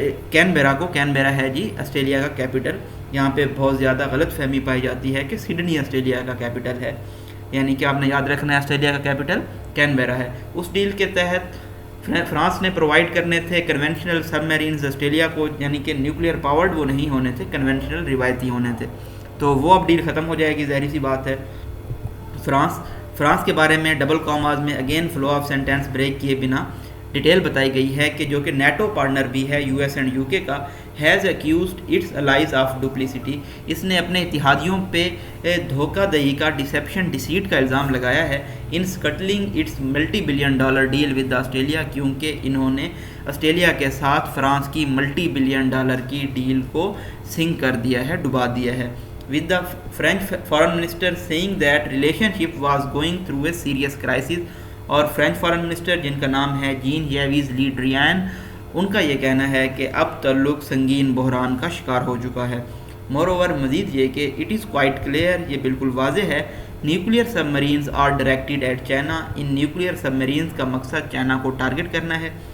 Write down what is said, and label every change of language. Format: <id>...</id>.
<ur>Canberra ہے جی Australia کا capital, یہاں پہ بہت زیادہ غلط فہمی پائی جاتی ہے کہ سڈنی آسٹریلیا کا کیپٹل ہے، یعنی کہ آپ نے یاد رکھنا ہے آسٹریلیا کا کیپٹل کینبرا ہے۔ اس ڈیل کے تحت فرانس نے پرووائڈ کرنے تھے کنونشنل سب میرینز آسٹریلیا کو، یعنی کہ نیوکلیئر پاورڈ وہ نہیں ہونے تھے، کنونشنل روایتی ہونے تھے، تو وہ اب ڈیل ختم ہو جائے گی، ظاہری سی بات ہے۔ فرانس کے بارے میں ڈبل کاماز میں</ur> <en>again flow of sentence</en> <ur>break کیے بنا ڈیٹیل بتائی گئی ہے کہ جو کہ نیٹو پارٹنر بھی ہے یو ایس اینڈ یو کے کا،</ur> <en>has accused its allies of duplicity.</en> <ur>اس نے اپنے اتحادیوں پہ دھوکہ دہی کا ڈسیپشن ڈیسیٹ کا الزام لگایا ہے</ur> <en>in scuttling its multi billion dollar deal with Australia,</en> <ur>کیونکہ انہوں نے آسٹریلیا کے ساتھ فرانس کی ملٹی بلین ڈالر کی ڈیل کو سنک کر دیا ہے، ڈبا دیا ہے.</ur> <en>with the French foreign minister saying that relationship was going through a serious crisis.</en> <ur>اور فرینچ فارن منسٹر جن کا نام ہے جین یویز لی ڈریان، ان کا یہ کہنا ہے کہ اب تعلق سنگین بحران کا شکار ہو چکا ہے.</ur> <en>more over</en> <ur>مزید یہ کہ</ur> <en>it is quite clear,</en> <ur>یہ بالکل واضح ہے،</ur> <en>nuclear submarines are directed at China,</en> <ur>in nuclear sub Marines کا مقصد چائنا کو ٹارگٹ کرنا ہے.</ur>